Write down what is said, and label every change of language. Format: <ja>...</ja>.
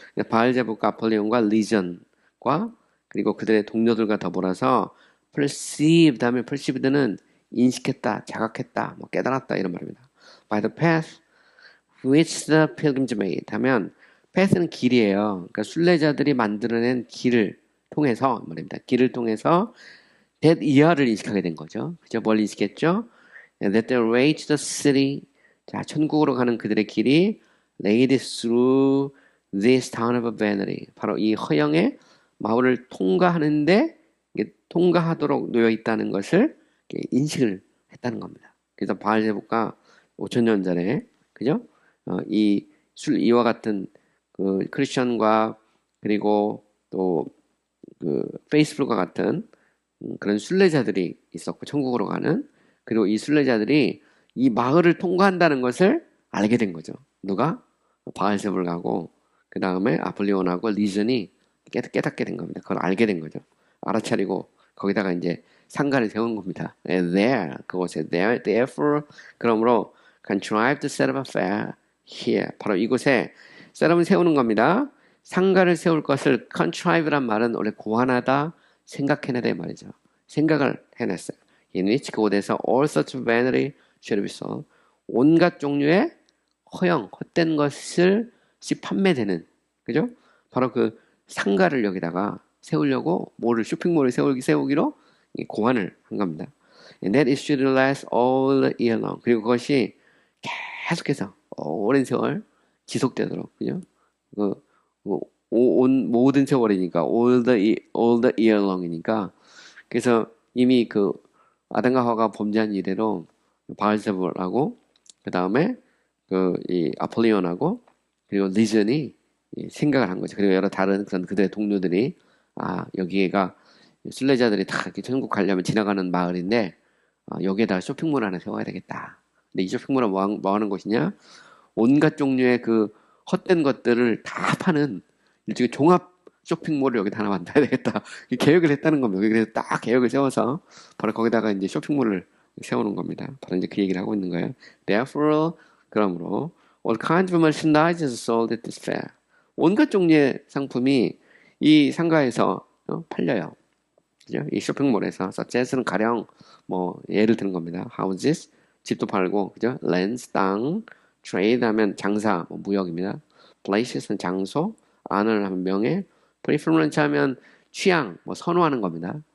<ko>바알제붑과 아폴리온과 리전과 그리고 그들의 동료들과 더불어서 perceived 하면 perceived는 인식했다, 자각했다, 깨달았다 이런 말입니다.</ko> <en>By the path which the pilgrims made</en> <ko>하면 path는 길이에요. 그러니까 순례자들이 만들어낸 길을 통해서 말입니다. 길을 통해서 that 이하를 인식하게 된 거죠. 그죠? 뭘 인식했죠?</ko> <en>And that the way to the city,</en> <ko>자 천국으로 가는 그들의 길이</ko> <en>laid through this town of vanity.</en> <ko>바로 이 허영의 마을을 통과하는데 통과하도록 놓여 있다는 것을 인식을 했다는 겁니다. 그래서 바알제붑과 5,000년 전에 그죠? 이와 같은 크리스천과 그리고 또 페이스풀과 같은 그런 순례자들이 있었고 천국으로 가는 그리고 이 순례자들이 이 마을을 통과한다는 것을 알게 된 거죠. 누가? 바알제붑을 가고 그 다음에 아폴리온하고 리전이 깨닫게 된 겁니다. 그걸 알게 된 거죠. 알아차리고 거기다가 이제 상가를 세운 겁니다.</ko> <en>There, 그곳에 therefore 그러므로 contrive to set up a fair here.</en> <ko>바로 이곳에 셋업을 세우는 겁니다. 상가를 세울 것을 contrive란 말은 원래 고안하다, 생각해내다 이 말이죠. 생각을 해냈어요.</ko> <en>In which 그곳에서 all such vanity should be sold.</en> <ko>온갖 종류의 허영, 헛된 것을 판매되는, 그죠? 바로 그 상가를 여기다가 세우려고 쇼핑몰을 세우기로 고안을 한 겁니다.</ko> <en>And that it should last all year long.</en> <ko>그리고 그것이 계속해서 오랜 세월 지속되도록, 그죠? 그, 모든 세월이니까</ko> <en>all the year long</en> <ko>이니까. 그래서 이미 그 아담과 하와가 범죄한 이래로 바알세불하고 그 다음에 그 이 아폴리온하고 그리고 리전이 생각을 한 거죠. 그리고 여러 다른 그런 그들의 동료들이 여기가 순례자들이 다 이렇게 천국 가려면 지나가는 마을인데 여기에다가 쇼핑몰 하나 세워야 되겠다. 근데 이 쇼핑몰은 뭐 하는 곳이냐? 온갖 종류의 그 헛된 것들을 다 파는 일종의 종합 쇼핑몰을 여기다 하나 만들어야 되겠다. 계획을 했다는 겁니다. 그래서 딱 계획을 세워서 바로 거기다가 이제 쇼핑몰을 세우는 겁니다. 바로 이제 그 얘기를 하고 있는 거예요.</ko> <en>Therefore, 그러므로 all kinds of merchandise is sold at this fair.</en> <ko>온갖 종류의 상품이 이 상가에서 팔려요. 그죠? 이 쇼핑몰에서. such as는 가령 뭐 예를 드는 겁니다. houses, 집도 팔고, 그죠? lands, 땅, trade 하면 장사, 뭐 무역입니다. places는 장소, honor 하면 명예, preference 하면 취향, 뭐 선호하는 겁니다.</ko>